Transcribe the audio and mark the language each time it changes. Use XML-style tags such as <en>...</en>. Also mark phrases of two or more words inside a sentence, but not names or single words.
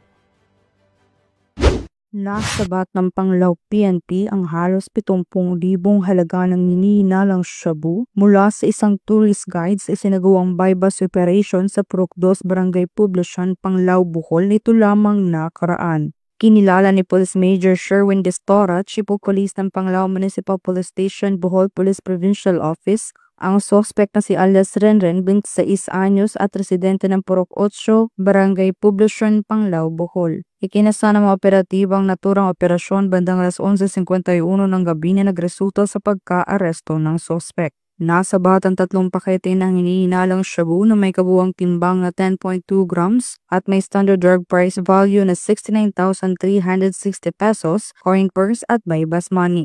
<tl>Nasabat ng Panglao PNP ang halos 70,000 halaga ng hinihinalang shabu mula sa isang</tl> <en>tourist guide</en> <tl>sa isinagawang</tl> <en>bypass operation</en> <tl>sa Purok 2 Barangay Poblacion, Panglao, Bohol nito lamang nakaraan. Kinilala ni Police Major Sherwin Destora,</tl> <en>Chief of Police</en> <tl>ng Panglao Municipal Police Station, Bohol Police Provincial Office, ang suspect na si alias Renren, 26 anyos at residente ng Purok 8, Barangay Poblacion, Panglao, Bohol. Ikinasa ng mga operatibang naturang operasyon bandang alas 11:51 ng gabi na nagresulta sa pagka-aresto ng suspect. Nasabat ang 3 pakete ng hinihinalang shabu na may kabuuang timbang na 10.2 grams at may</tl> <en>standard drug price value</en> <tl>na 69,360 pesos,</tl> <en>coin purse</en> <tl>at</tl> <en>bypass money.</en>